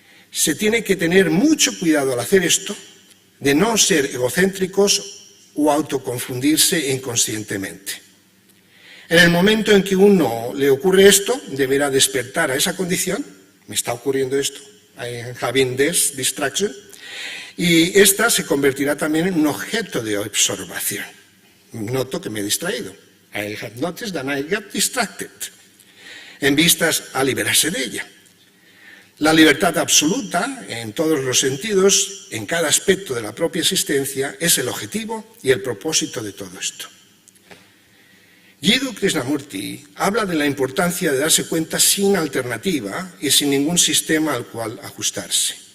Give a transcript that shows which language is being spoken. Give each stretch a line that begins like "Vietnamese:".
Spanish: Se tiene que tener mucho cuidado al hacer esto de no ser egocéntricos o autoconfundirse inconscientemente. En el momento en que uno le ocurre esto, deberá despertar a esa condición, me está ocurriendo esto,
English: I'm having this distraction,
Spanish: y esta se convertirá también en un objeto de observación. Noto que me he distraído.
English: I have noticed that I got distracted.
Spanish: En vistas a liberarse de ella. La libertad absoluta, en todos los sentidos, en cada aspecto de la propia existencia, es el objetivo y el propósito de todo esto. Jiddu Krishnamurti habla de la importancia de darse cuenta sin alternativa y sin ningún sistema al cual ajustarse.